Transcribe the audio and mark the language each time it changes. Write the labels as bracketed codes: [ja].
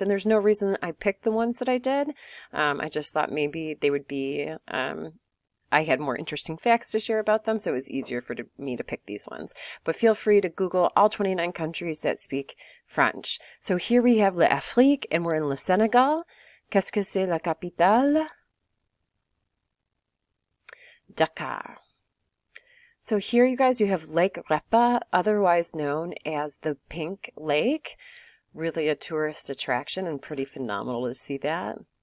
[en] And there's no reason I picked the ones that I did. I just thought maybe they would be I had more interesting facts to share about them, so it was easier for me to pick these ones. But feel free to Google all 29 countries that speak French. So here we have l'Afrique, and we're in le Sénégal. [fr] Qu'est-ce que c'est la capitale? Dakar. [en] So here, you guys, you have Lake Repa, otherwise known as the Pink Lake. Really a tourist attraction and pretty phenomenal to see that.